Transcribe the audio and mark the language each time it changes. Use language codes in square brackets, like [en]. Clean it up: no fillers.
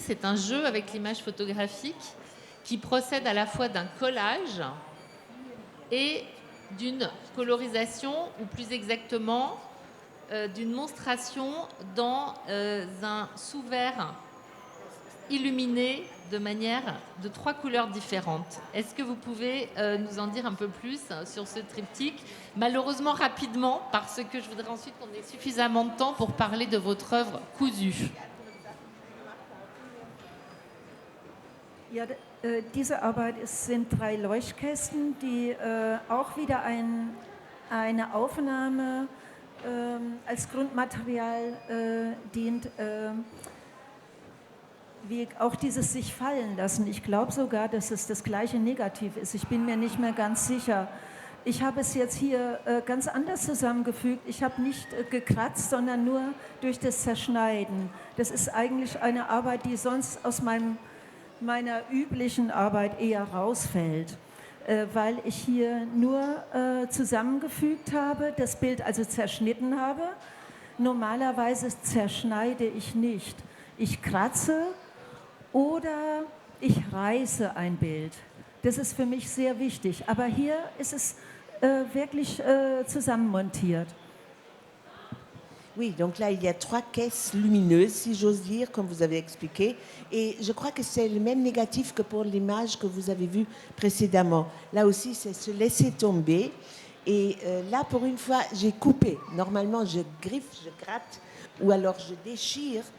[fr] C'est un jeu avec l'image photographique qui procède à la fois d'un collage et d'une colorisation, ou plus exactement d'une monstration dans un sous-verre illuminé de 3 couleurs différentes. Est-ce que vous pouvez nous en dire un peu plus sur ce triptyque? Malheureusement rapidement, parce que je voudrais ensuite qu'on ait suffisamment de temps pour parler de votre œuvre cousue. [de] Ja, diese Arbeit sind 3 Leuchtkästen, die auch wieder eine Aufnahme als Grundmaterial dient, wie auch dieses sich fallen lassen. Ich glaube sogar, dass es das gleiche Negativ ist. Ich bin mir nicht mehr ganz sicher. Ich habe es jetzt hier ganz anders zusammengefügt. Ich habe nicht gekratzt, sondern nur durch das Zerschneiden. Das ist eigentlich eine Arbeit, die sonst aus meiner üblichen Arbeit eher rausfällt, weil ich hier nur zusammengefügt habe, das Bild also zerschnitten habe. Normalerweise zerschneide ich nicht. Ich kratze oder ich reiße ein Bild. Das ist für mich sehr wichtig. Aber hier ist es wirklich zusammenmontiert. [fr] Oui, donc là, il y a 3 caisses lumineuses, si j'ose dire, comme vous avez expliqué. Et je crois que c'est le même négatif que pour l'image que vous avez vue précédemment. Là aussi, c'est se laisser tomber. Et là, pour une fois, j'ai coupé. Normalement, je griffe, je gratte, ou alors je déchire.